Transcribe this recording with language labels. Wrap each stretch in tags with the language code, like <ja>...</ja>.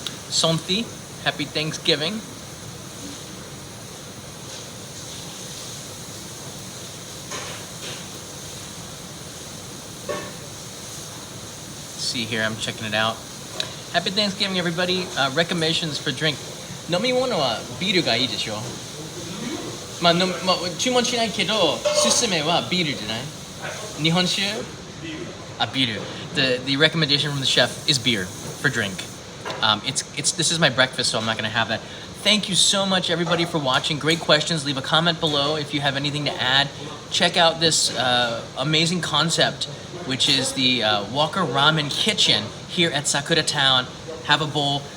<en>Sonthi, happy Thanksgiving. See here, I'm checking it out. Happy Thanksgiving, everybody. Recommendations for drink.</en> <ja>飲み物はビールがいいでしょ。注文しないけど、勧めはビールじゃない？日本酒？ビール。</ja> <en>The recommendation from the chef is beer for drink. This is my breakfast, so I'm not going to have that. Thank you so much, everybody, for watching. Great questions. Leave a comment below if you have anything to add. Check out this amazing concept, which is the Walker Ramen Kitchen here at Sakura Town. Have a bowl.</en>